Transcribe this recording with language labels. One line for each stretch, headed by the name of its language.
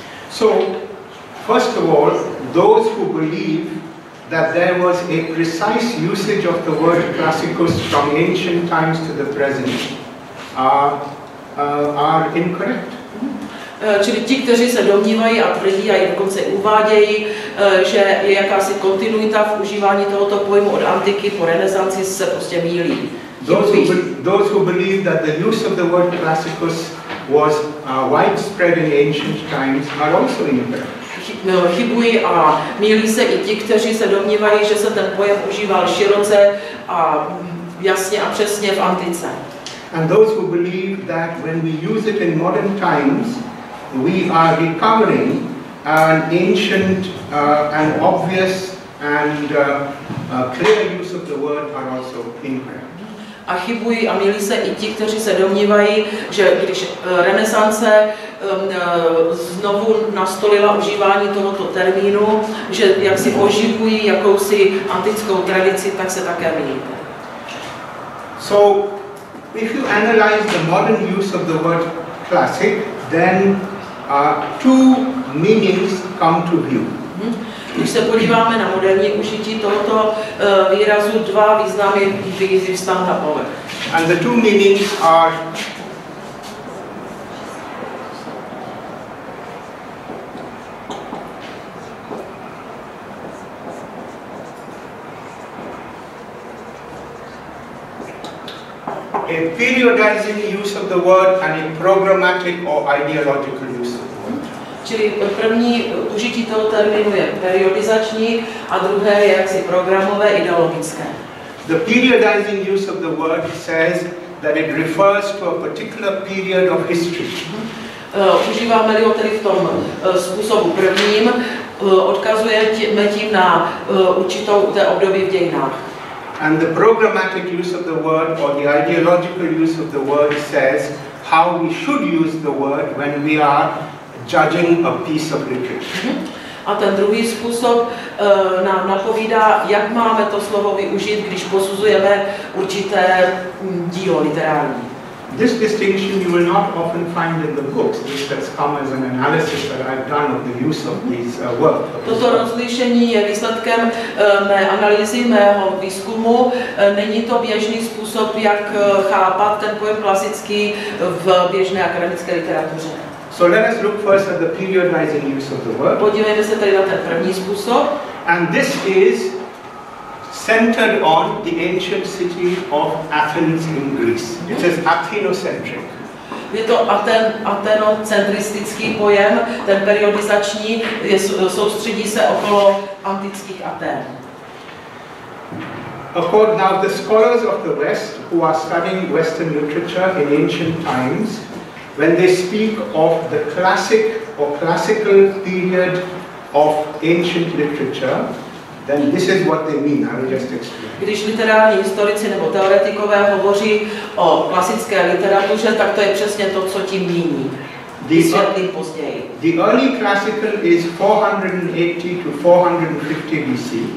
English: So, first of all, those who believe that there was a precise usage of the word classicus from ancient times to the present are incorrect.
Czech: Čili ti, kteří se domnívají a tvrdí a i dokonce uvádějí, že je jakási kontinuita v užívání tohoto pojmu od antiky po renesanci, se prostě mýlí.
English: Those who believe that the use of the word classicus was widespread in ancient times are also incorrect.
Czech: Chybují a mýlí se i ti, kteří se domnívají, že se ten pojem užíval široce a jasně a přesně v antice.
English: And those who believe that when we use it in modern times, we are recovering an ancient and obvious and clear use of the word are also incorrect.
Czech: A chybují a mýlí se i ti, kteří se domnívají, že když renesance znovu nastolila užívání tohoto termínu, že jak si oživují jakousi antickou tradici, tak se také mýlí.
English: So, if you analyze the modern use of the word classic, then two meanings come to view.
Czech: Když se podíváme na moderní užití tohoto výrazu, dva významy vyvstanou na povrch.
English: And the two meanings are a periodizing use of the word and a programmatic or ideological use of the word.
Czech: Čili první užití toho termínu je periodizační a druhé je jaksi programové, ideologické.
English: The periodizing use of the word says that it refers to a particular period of history.
Czech: Užíváme-li ho tedy v tom způsobu prvním, odkazujeme tím na určitou té období v dějinách.
English: And the programmatic use of the word or the ideological use of the word says how we should use the word when we are judging a piece of literature.
Czech: A ten druhý způsob nám napovídá, jak máme to slovo využít, když posuzujeme určité dílo literární.
English: This distinction you will not often find in the books. This has come as an analysis that I've done of the use of these words.
Czech: Toto rozlišení je výsledkem mé analýzy, mého výzkumu. Není to běžný způsob, jak chápat ten pojem klasický v běžné akademické literatuře.
English: So let us look first at the periodizing use of the word.
Czech: Podívejme se tedy na ten první způsob.
English: And this is centered on the ancient city of Athens in Greece. It is Athenocentric.
Czech: Je to atenocentristický pojem, ten periodizační, soustředí se okolo antických Aten.
English: Now the scholars of the West who are studying Western literature in ancient times, when they speak of the classic or classical period of ancient literature, then this is what they mean. I will just explain.
Czech: Když literární historici nebo teoretikové hovoří o klasické literatuře, tak to je přesně to, co tím míní. Vysvětlím později.
English: The early classical is 480 to 450 BC.